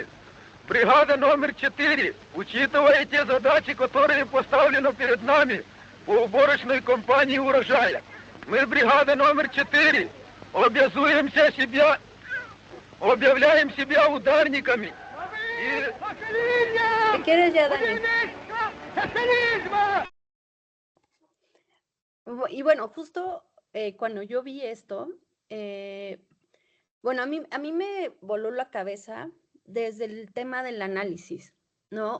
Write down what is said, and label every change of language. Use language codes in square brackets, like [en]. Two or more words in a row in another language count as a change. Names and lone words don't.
[ru] Бригада номер 4, учитывая те задачи, которые поставлены перед нами по уборочной кампании урожая. Мы, бригада номер 4, обязуем себя, объявляем себя ударниками. [es] ¿Qué quieres ya, Dani? Y bueno, justo cuando yo vi esto, bueno, a mí me voló la cabeza desde el tema del análisis, ¿no?